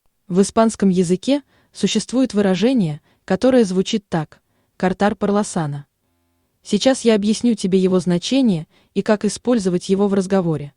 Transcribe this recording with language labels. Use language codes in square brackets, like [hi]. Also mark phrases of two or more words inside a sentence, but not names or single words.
[ru] В испанском языке существует выражение, которое звучит так: [es] «Cortar por lo sano». [ru] Сейчас я объясню тебе его значение и как использовать его в разговоре.